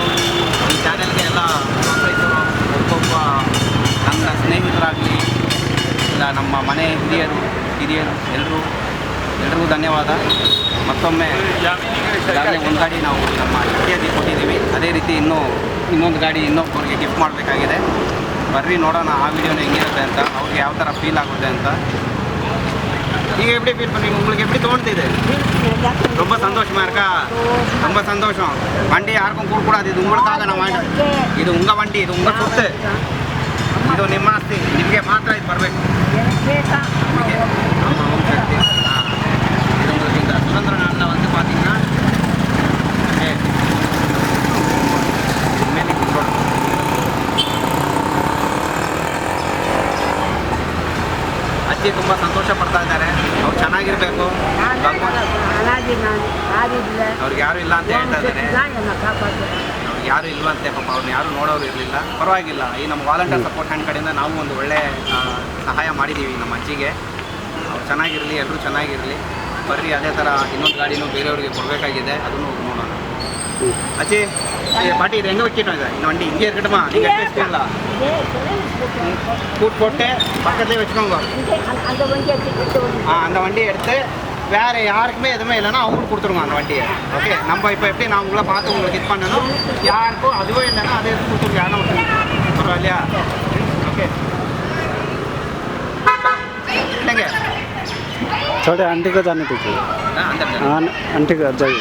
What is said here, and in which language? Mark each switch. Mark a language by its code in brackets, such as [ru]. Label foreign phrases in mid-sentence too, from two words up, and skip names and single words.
[kn] ಈ ಚಾನೆಲ್ಗೆ ಎಲ್ಲ ಪ್ರೋತ್ಸಾಹಿಸೋರು ಒಬ್ಬೊಬ್ಬ ನನ್ನ ಸ್ನೇಹಿತರಾಗಲಿ ಇಲ್ಲ ನಮ್ಮ ಮನೆ ಹಿರಿಯರು ಎಲ್ರಿಗೂ ಧನ್ಯವಾದ. ಮತ್ತೊಮ್ಮೆ ಈಗಾಗಲೇ ಒಂದು ಗಾಡಿ ನಾವು ನಮ್ಮ ಶಕ್ತಿಯಲ್ಲಿ ಕೊಟ್ಟಿದ್ದೀವಿ. ಅದೇ ರೀತಿ ಇನ್ನೊಂದು ಗಾಡಿ ಇನ್ನೊಬ್ಬರಿಗೆ ಗಿಫ್ಟ್ ಮಾಡಬೇಕಾಗಿದೆ. ಬರ್ರಿ ನೋಡೋಣ ಆ ವಿಡಿಯೋನ ಹೆಂಗಿರುತ್ತೆ ಅಂತ, ಅವ್ರಿಗೆ ಯಾವ ಥರ ಫೀಲ್ ಆಗುತ್ತೆ ಅಂತ. [ta] நீங்கள் எப்படி ஃபீல் பண்ணுறீங்க? உங்களுக்கு எப்படி தோணுது? இது ரொம்ப சந்தோஷமாக இருக்கா? ரொம்ப சந்தோஷம். வண்டி யாருக்கும் கொடுக்கூடாது, இது உங்களுக்காக நான் வாங்கிட்டேன். [kn] ಇದು [ta] உங்க வண்டி, [kn] ಇದು [ta] உங்க சொத்து, [kn] ಇದು ನಿಮ್ಮ ಆಸ್ತಿ, ನಿಮಗೆ ಮಾತ್ರ ಇದು ಬರಬೇಕು. [ta] நம்ம ஓம் சக்தி. இது உங்களுக்கு இந்த சுதந்திர நாளில் வந்து பார்த்தீங்கன்னா [kn] ಮೇಲೆ ಕುತ್ಕೊಳ್ಳಿ. ಅಜ್ಜಿ ತುಂಬ ಸಂತೋಷ ಪಡ್ತಾ ಇದ್ದಾರೆ. ಅವ್ರು ಚೆನ್ನಾಗಿರ್ಬೇಕು. ಅವ್ರಿಗೆ ಯಾರು ಇಲ್ಲ ಅಂತ ಹೇಳ್ತಾ ಇದ್ದಾರೆ. ಅವ್ರಿಗೆ ಯಾರು ಇಲ್ವಂತೆ ಪಾಪ, ಅವ್ರನ್ನ ಯಾರು ನೋಡೋರು ಇರಲಿಲ್ಲ. ಪರವಾಗಿಲ್ಲ, ಈ ನಮ್ಮ [en] volunteer support hand [kn] ಕಡೆಯಿಂದ ನಾವು ಒಂದು ಒಳ್ಳೆ ಸಹಾಯ ಮಾಡಿದ್ದೀವಿ ನಮ್ಮ ಅಜ್ಜಿಗೆ. ಅವ್ರು ಚೆನ್ನಾಗಿರಲಿ, ಎಲ್ಲರೂ ಚೆನ್ನಾಗಿರಲಿ. ಬರ್ರಿ, ಅದೇ ಥರ ಇನ್ನೊಂದು ಗಾಡಿನೂ ಬೇರೆಯವ್ರಿಗೆ ಕೊಡಬೇಕಾಗಿದೆ, ಅದನ್ನು ನೋಡೋಣ. [ta] ಅಜ್ಜಿ பாட்டி இது எங்கே வைக்கணும்? இதை இந்த வண்டி இங்கே இருக்கட்டுமா? நீங்கள் எடுத்து வச்சுக்கீங்களா? கூட்டு போட்டு பக்கத்துலேயே வச்சுக்கோங்க. அந்த வண்டியை எடுத்து வேறு யாருக்குமே எதுவுமே இல்லைன்னா அவங்களுக்கு கொடுத்துருங்க அந்த வண்டியை. ஓகே, நம்ம இப்போ எப்படி நான் உங்களை பார்த்து உங்களுக்கு இது பண்ணணும், யாருக்கும் அதுவே இல்லைன்னா அதை எடுத்து கொடுத்துருங்க. யாரும் பரவாயில்லையா? ஓகே, இல்லைங்க [hi] छोटे आंटी को जाने दीजिए। हाँ आंटी को जाइए।